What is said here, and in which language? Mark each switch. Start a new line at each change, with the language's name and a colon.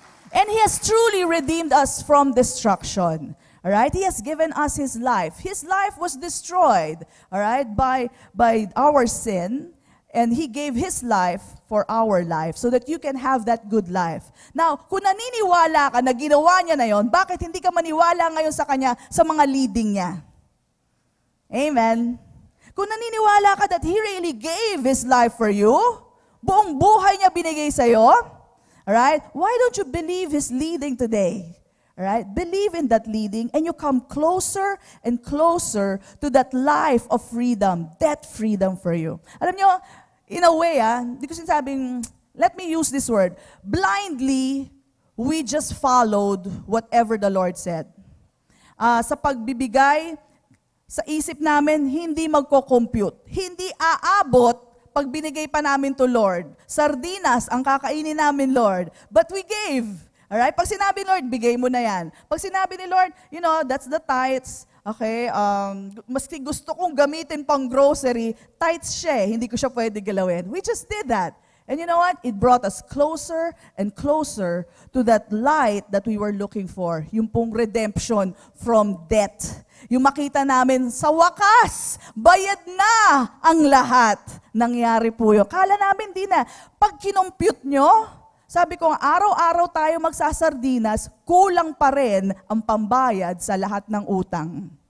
English: And He has truly redeemed us from destruction. All right? He has given us His life. His life was destroyed, all right, by our sin. And He gave His life for our life so that you can have that good life.
Filipino: Now, kung naniniwala ka na ginawa niya na yon, bakit hindi ka maniwala ngayon sa Kanya sa mga leading niya?
English: Amen?
Filipino: Kung naniniwala ka
English: that He really gave His life for you,
Filipino: buong buhay niya binigay sa'yo, alright?
English: Why don't you believe His leading today? Alright? Believe in that leading and you come closer and closer to that life of freedom, that freedom for you.
Filipino: Alam niyo,
English: in a way,
Filipino: hindi ko sinasabing,
English: let me use this word, blindly, we just followed whatever the Lord said.
Filipino: Sa pagbibigay, sa isip namin, hindi magko-compute. Hindi aabot pag binigay pa namin to Lord. Sardinas ang kakainin namin, Lord.
English: But we gave.
Filipino: Alright? Pag sinabi Lord, bigay mo na yan. Pag sinabi ni
English: Lord, you know, that's the tithes.
Filipino: Okay? Maski gusto kong gamitin pang grocery, tithes siya. Hindi ko siya pwede galawin.
English: We just did that. And you know what? It brought us closer and closer to that light that we were looking for.
Filipino: Yung pong redemption from debt. Yung makita namin, sa wakas, bayad na ang lahat. Nangyari po yun. Kala namin di na. Pag kinompute nyo, sabi ko, araw-araw tayo magsasardinas, kulang pa rin ang pambayad sa lahat ng utang.